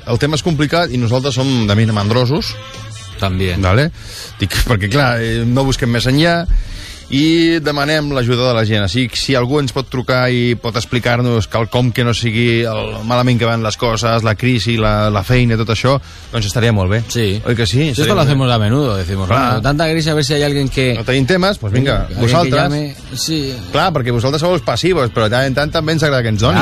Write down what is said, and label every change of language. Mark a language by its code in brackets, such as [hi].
[ca] El tema és complicat i nosaltres som de mínim mandrosos. També. Vale? Dic, perquè, clar, no busquem més enllà i demanem l'ajuda de la gent. Així, si algú ens pot trucar i pot explicar-nos quelcom que no sigui el malament que van les coses, la crisi, la feina, tot això, doncs estaria molt bé. Sí. Oi que sí? [es] Esto lo hacemos a menudo, decimos. Clar. [ca] Tanta crisi, [es] a ver si hay alguien que... [ca] No tenim temes, [es] pues venga, [ca] vosaltres. [es] Llame... Sí. [ca] Clar, perquè vosaltres sou els passivos, però de tant també ens agrada que ens donin.